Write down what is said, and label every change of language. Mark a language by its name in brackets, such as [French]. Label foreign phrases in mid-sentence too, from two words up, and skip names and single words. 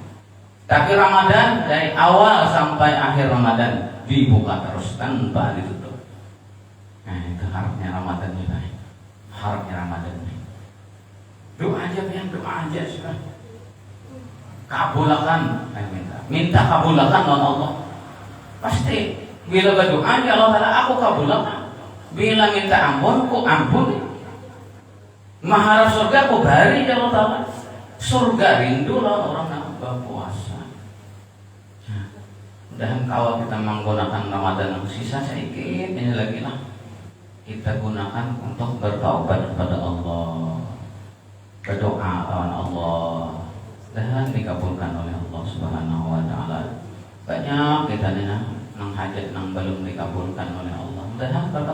[Indonesian] Tapi Ramadan dari awal sampai akhir Ramadan dibuka terus tanpa ditutup. Nah, itu harapnya Ramadan juga. Harapnya Ramadan. Doa aja yang doa aja sudah. Kabulkan, minta kabulkan oleh Allah. Pasti bila berdoa aja Allah Ta'ala aku kabulkan. [Banjar] Bila minta ampun ku ampun. Maharap surga ku bari ya Allah Ta'ala. [Indonesian] Surga rindu lah orang yang berpuasa. Dan kalau kita menggunakan Ramadan yang sisa sedikit ini lagi lah kita gunakan untuk bertaubat kepada Allah, berdoa kepada Allah, dan dikabulkan oleh Allah Subhanahu Wa Taala. Banyak kita nih nang hajat nang belum dikabulkan oleh Allah. Dan